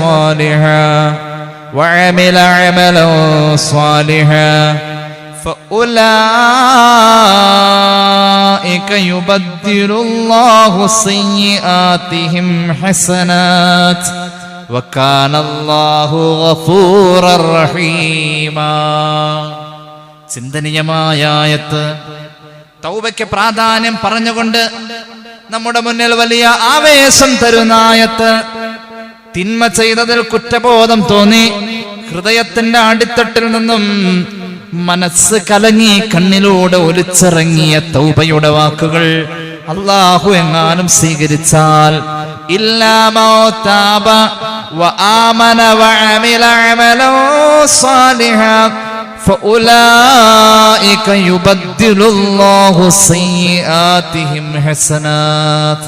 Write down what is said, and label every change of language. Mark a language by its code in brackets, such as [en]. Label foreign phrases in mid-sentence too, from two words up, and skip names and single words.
[ar] عملا صالحا فأولئك يبدل الله سيئاتهم حسنات وكان الله غفورا رحيما. [ml] ചിന്തനീയമായ ആയത്ത്. തൗബയ്ക്ക് പ്രാധാന്യം പറഞ്ഞുകൊണ്ട് നമ്മുടെ മുന്നിൽ വലിയ ആവേശം തരുന്ന ആയത്ത്. തിന്മ ചെയ്തതിൽ കുറ്റബോധം തോന്നി ഹൃദയത്തിന്റെ അടിത്തട്ടിൽ നിന്നും മനസ്സ് കലങ്ങി കണ്ണിലൂടെ ഒലിച്ചിറങ്ങിയ തൗബയുടെ വാക്കുകൾ അല്ലാഹു എങ്ങാനും സ്വീകരിച്ചാൽ [ar] إلا من تاب وآمن وعمل عملا صالحا فأولئك يبدل الله سيئاتهم حسنات.